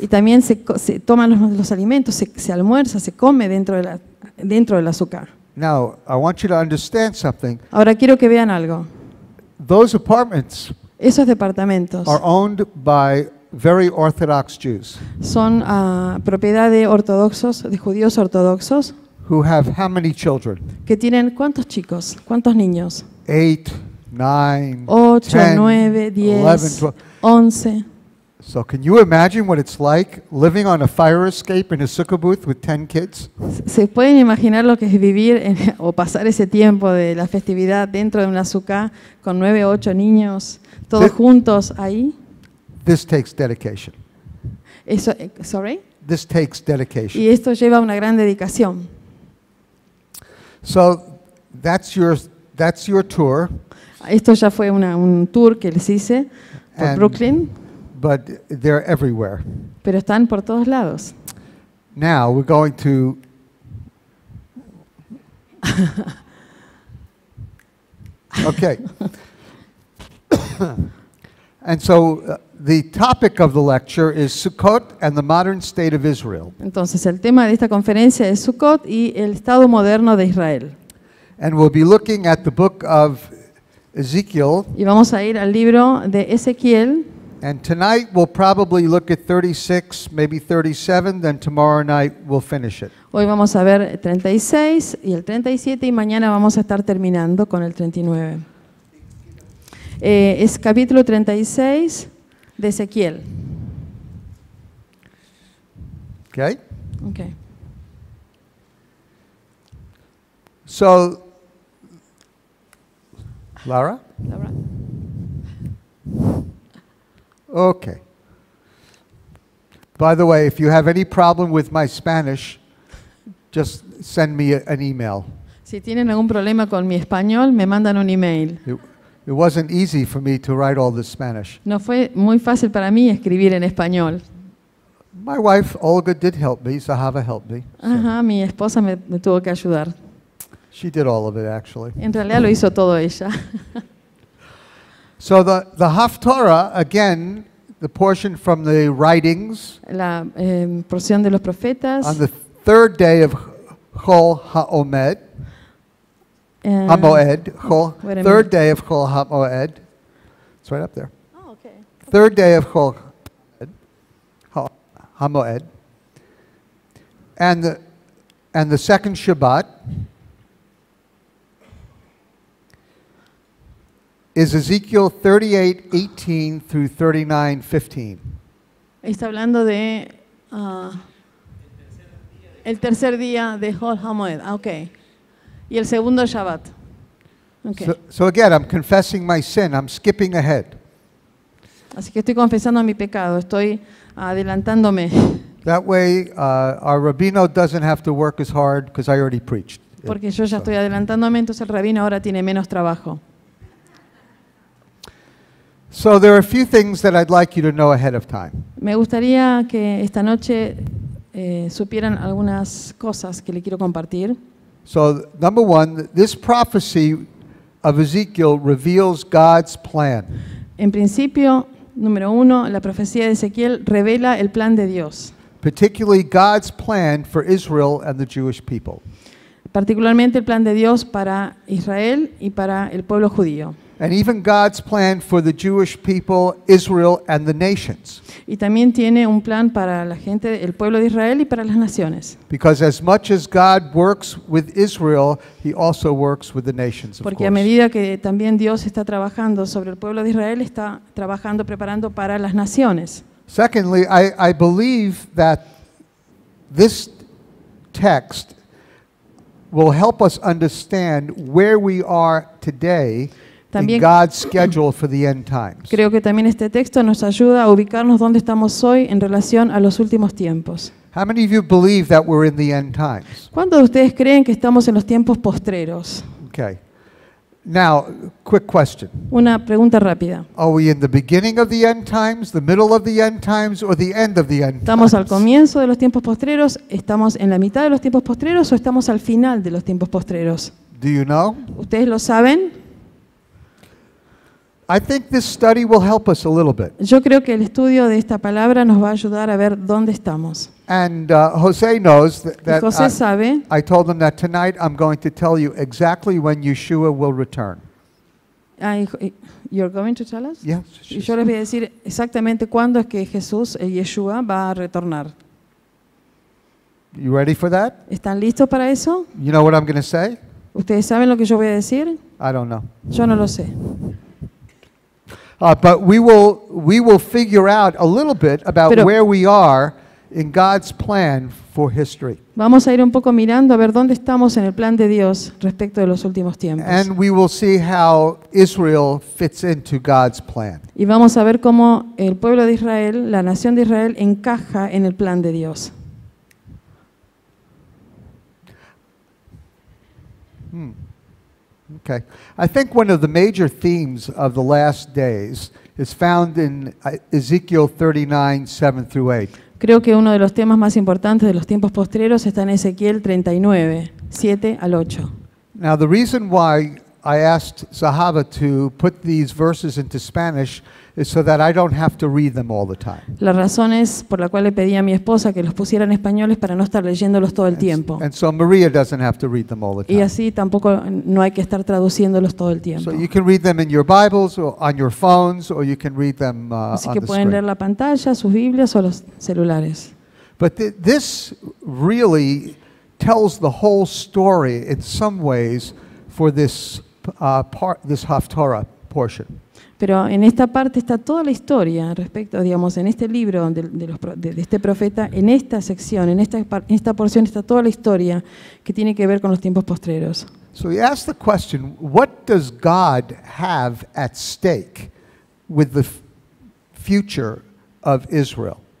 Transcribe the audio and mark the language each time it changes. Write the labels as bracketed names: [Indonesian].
[Spanish] Y también se toman los alimentos, se almuerza, se come dentro de la Sukkah. [English] Now, I want you to understand something. [Spanish] Ahora quiero que vean algo. [English] Those apartments [Spanish] Esos departamentos [English] are owned by very Orthodox Jews [Spanish] son propiedad de ortodoxos, de judíos ortodoxos, [English] who have how many children? [Spanish] que tienen ¿cuántos chicos? ¿Cuántos niños? 8, 9, 8, 10, 9, 10, 11, 12. 11. [English] So can you imagine what it's like living on a fire escape in a sukkah booth with 10 kids? [Spanish] ¿Se pueden imaginar lo que es vivir o pasar ese tiempo de la festividad dentro de una Sukkah con 9 o 8 niños, todos Sí. juntos ahí? [English] This takes dedication. [Spanish] Eso, [English] sorry. This takes dedication. [Spanish] Y esto lleva una gran dedicación. [English] So that's your tour, [Spanish] Esto ya fue un tour que les hice por [English] And- [Spanish] Brooklyn, [English] but they're everywhere. [Spanish] pero están por todos lados. [English] Now we're going to Okay. And so the topic of the lecture is Sukkot and the modern state of Israel. [Spanish] Entonces, el tema de esta conferencia es Sukkot y el estado moderno de Israel. [English] And we'll be looking at the book of Ezekiel, [Spanish] Y vamos a ir al libro de Ezequiel, [English] And tonight we'll probably look at 36, maybe 37, then tomorrow night we'll finish it. [Spanish] Hoy vamos a ver 36 y el 37 y mañana vamos a estar terminando con el 39. Es capítulo 36 de Ezequiel. [English] Okay? Okay. So, Lara? Laura. Okay. By the way, if you have any problem with my Spanish, just send me an email. [Spanish] Si tienen algún problema con mi español, me mandan un email. [English] It wasn't easy for me to write all this Spanish. [Spanish] No fue muy fácil para mí escribir en español. [English] My wife, Olga, did help me. Zahava helped me. So [Spanish] Ajá, mi esposa me tuvo que ayudar. [English] she did all of it, actually. [Spanish] En realidad lo hizo todo ella. [English] So the Haftarah, again, the portion from the writings, [Spanish] La porción de los profetas. [English] on the third day of Chol HaOmed, eh, HaMoed, Wait a third minute. day of Chol HaMoed. It's right up there. Oh, okay. Third day of Chol HaMoed. And the second Shabbat is Ezekiel 38:18 through 39:15. [Spanish] Está hablando de el tercer día de Hol HaMoed. Ah, ok. Y el segundo Shabbat. Okay. [English] So again, I'm confessing my sin. I'm skipping ahead. [Spanish] Así que estoy confesando mi pecado. Estoy adelantándome. [English] That way, our Rabbino doesn't have to work as hard because I already preached. [Spanish] Porque yo ya estoy adelantándome, entonces el rabino ahora tiene menos trabajo. [English] So there are a few things that I'd like you to know ahead of time. [Spanish] Me gustaría que esta noche supieran algunas cosas que le quiero compartir. [English] So number one, this prophecy of Ezekiel reveals God's plan. [Spanish] En principio, número 1, la profecía de Ezequiel revela el plan de Dios, [English] Particularly God's plan for Israel and the Jewish people. [Spanish] particularmente el plan de Dios para Israel y para el pueblo judío. [English] And even God's plan for the Jewish people, Israel, and the nations. [Spanish] Y también tiene un plan para la gente, el pueblo de Israel y para las naciones. [English] Because as much as God works with Israel, He also works with the nations, of [Spanish] Porque a [English] course. [Spanish] medida que también Dios está trabajando sobre el pueblo de Israel, está trabajando, preparando para las naciones. [English] Secondly, I believe that this text will help us understand where we are today in [Spanish] También [English] God's schedule for the end times. [Spanish] creo que también este texto nos ayuda a ubicarnos donde estamos hoy en relación a los últimos tiempos. [English] How many of you believe that we're in the end times? [Spanish] ¿Cuántos de ustedes creen que estamos en los tiempos postreros? [English] Okay. Now, quick question. [Spanish] Una pregunta rápida. [English] Are we in the beginning of the end times, the middle of the end times, or the end of the end [Spanish] ¿Estamos al [English] times? [Spanish] comienzo de los tiempos postreros? ¿Estamos en la mitad de los tiempos postreros o estamos al final de los tiempos postreros? [English] Do you know? [Spanish] ¿Ustedes lo saben? [English] I think this study will help us a little bit. [Spanish] Yo creo que el estudio de esta palabra nos va a ayudar a ver dónde estamos. [English] And Jose knows [Spanish] Y [English] that [Spanish] José sabe, [English] I told him that tonight I'm going to tell you exactly when Yeshua will return. you're going to tell us? Yes. [Spanish] Y yo les voy a decir exactamente cuándo es que Jesús, el Yeshua, va a retornar. [English] You ready for that? [Spanish] ¿Están listos para eso? [English] You know what I'm going to say? [Spanish] ¿Ustedes saben lo que yo voy a decir? [English] I don't know. [Spanish] Yo no lo sé. [English] But we will figure out a little bit about [Spanish] Pero- [English] where we are in God's plan for history. [Spanish] Vamos a ir un poco mirando a ver dónde estamos en el plan de Dios respecto de los últimos tiempos. [English] And we will see how Israel fits into God's plan. [Spanish] Y vamos a ver cómo el pueblo de Israel, la nación de Israel, encaja en el plan de Dios. [English] Okay. I think one of the major themes of the last days is found in Ezekiel 39, 7 through 8. [Spanish] Creo que uno de los temas más importantes de los tiempos postreros está en Ezequiel 39, 7 al 8. [English] Now, the reason why I asked Zahava to put these verses into Spanish is so that I don't have to read them all the time. [Spanish] La razón es por la cual le pedí a mi esposa que los pusiera en español es para no estar leyéndolos todo el tiempo. [English] And so Maria doesn't have to read them all the [Spanish] Y [English] time. [Spanish] así tampoco no hay que estar traduciéndolos todo el tiempo. [English] So you can read them in your Bibles or on your phones, or you can read them [Spanish] Así [English] on [Spanish] que [English] the [Spanish] pueden leer [English] screen. [Spanish] la pantalla, sus Biblias o los celulares. [English] But this really tells the whole story in some ways for this this Haftarah portion. [Spanish] Pero en esta parte está toda la historia respecto, digamos, en este libro de este profeta, en esta sección, en esta porción está toda la historia que tiene que ver con los tiempos postreros. [English] So he asked the question, what does God have at stake with the future of Israel?